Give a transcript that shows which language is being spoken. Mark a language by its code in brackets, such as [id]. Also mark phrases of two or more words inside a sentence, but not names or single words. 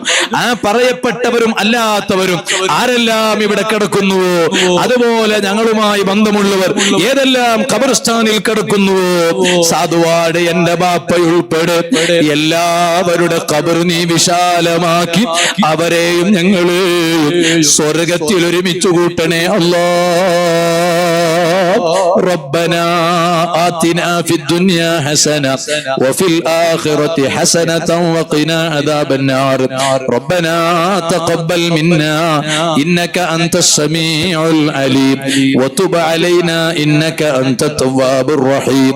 [ml] ആ പറയപ്പെട്ടവരും അല്ലാത്തവരും ആരെല്ലാം ഇവിടെ കിടക്കുന്നുവോ അതുപോലെ ഞങ്ങളുമായി ബന്ധമുള്ളവർ ഏതെല്ലാം ഖബർസ്ഥാനിൽ കിടക്കുന്നുവോ സാധുവാട് എന്റെ ബാപ്പയുൾപ്പെടെ എല്ലാവരുടെ ഖബർ നീ വിശാലമാക്കി അവരെയും ഞങ്ങളെയും സ്വർഗത്തിൽ ഒരുമിച്ചു കൂട്ടണേ അല്ലാഹ്. [ar] ربنا آتنا في الدنيا حسنة وفي الآخرة حسنة وقنا عذاب النار. ربنا تقبل منا إنك أنت السميع العليم وتب علينا إنك أنت التواب الرحيم.